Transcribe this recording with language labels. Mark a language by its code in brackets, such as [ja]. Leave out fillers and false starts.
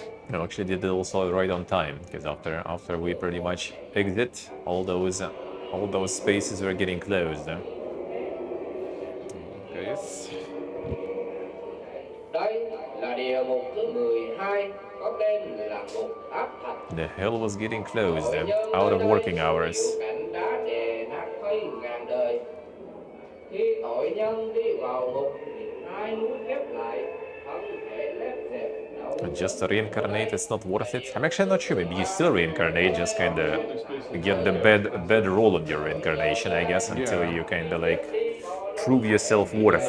[en] No, actually did it also right on time, because after we pretty much exit, all those spaces were getting closed. Yes. [vi] Đây là địa ngục thứ 12 có tên là ngục áp thạch. [en] The hell was getting closed, out of working hours. [vi] Cạnh đá đè nát thây ngàn đời. Khi tội nhân đi vào ngục, hai núi khép lại, thân thể lép xẹp. [en] Just to reincarnate, it's not worth it. I'm actually not sure. Maybe you still reincarnate, just kind of get the bed roll on your reincarnation, I guess, until you kind of like prove yourself worth.